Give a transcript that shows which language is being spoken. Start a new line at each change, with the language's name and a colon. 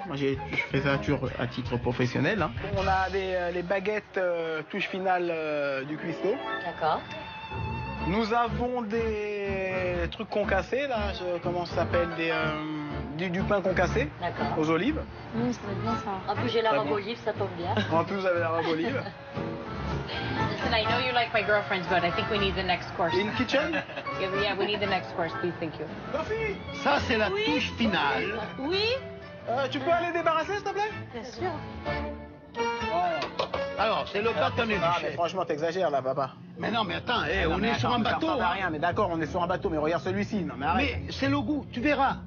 French: Moi je fais ça à titre professionnel. Hein. On a les baguettes touche finale du cuistot. D'accord. Nous avons des trucs concassés là, comment ça s'appelle, du pain concassé aux olives. Ça va bien ça. En plus j'ai la robe olive, ça tombe bien. En plus vous avez la robe olive.
English: Listen, I know you like my girlfriends, but I think we need the next course. In kitchen? Yeah, we need the next course, please. Thank you.
French: Sophie, ça c'est la touche finale. Oui. Tu peux aller débarrasser s'il te plaît? Bien sûr. Alors c'est le bâtonnet du chef. Mais franchement t'exagères là papa. Mais non mais attends, on est sur un bateau. Ça rien, mais d'accord on est sur un bateau, mais regarde celui-ci. Non mais arrête. Mais c'est le goût, tu verras.